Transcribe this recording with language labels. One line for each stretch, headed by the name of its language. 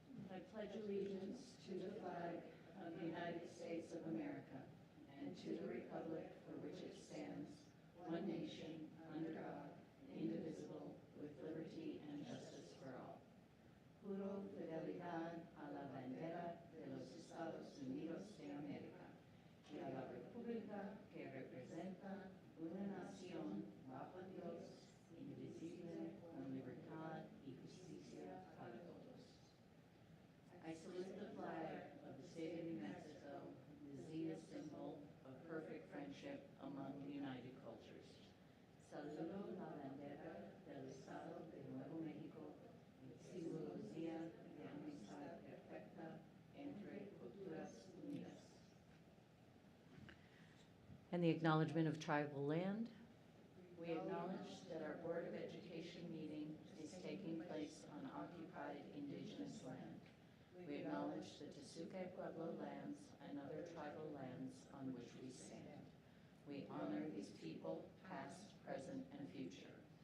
English: I pledge allegiance to the flag of the United States of America and to the republic for which it stands, one nation, under God, indivisible, with liberty and justice for all.
Spanish: Juro fidelidad a la bandera de los Estados Unidos de América y a la república que representa una nación bajo Dios, indivisible, con libertad y justicia para todos.
English: I salute the flag of the state of New Mexico, the Zia symbol of perfect friendship among the united cultures.
Spanish: Saludo la bandera del Estado de Nuevo México, símbolo Zia de amistad perfecta entre culturas unidas.
English: And the acknowledgement of tribal land. We acknowledge that our Board of Education meeting is taking place on occupied indigenous land. We acknowledge the Tesuque Pueblo lands and other tribal lands on which we stand. We honor these people, past, present, and future.